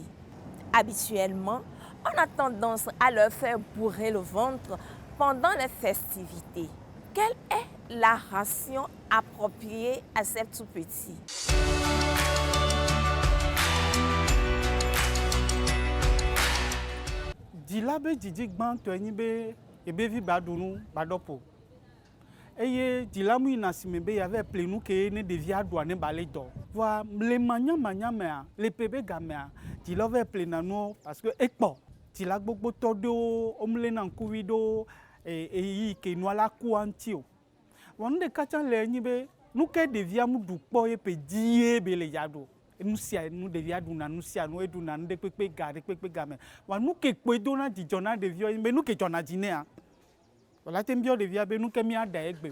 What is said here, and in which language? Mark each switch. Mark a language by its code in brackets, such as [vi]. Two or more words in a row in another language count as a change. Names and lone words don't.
[fr] Habituellement, on a tendance à leur faire bourrer le ventre pendant les festivités. Quelle est la ration appropriée à ces tout-petits? [ee] Dila be dzidzigban to enyi be ebevi ba ɖunu ba ɖɔƒo eye dila mu yina asime be yave ple nu ke ne ɖevia ɖua ne ba le dɔ voa le manyamanyamea le pe be gamea dila va ple nanuwo [fr] parce que [ee] ekpɔ dila gbogbotɔ ɖewo womle na ŋkuvi ɖo eyi ke nua la ku aŋuti o vɔ nu ɖeka tsã le enyi be nu ke ɖevia mu ɖu kpɔ ye pe die be le ya ɖo nu sia nu ɖevia ɖuna nu sia nu eɖuna nu ɖe kpekpe ga ɖe kpekpe game wa nu ke kpoe dona dzidzɔ na ɖeviwo be nu ke dzɔna dzi nea wòla te biɔ ɖevia be nu ke míaɖa egbe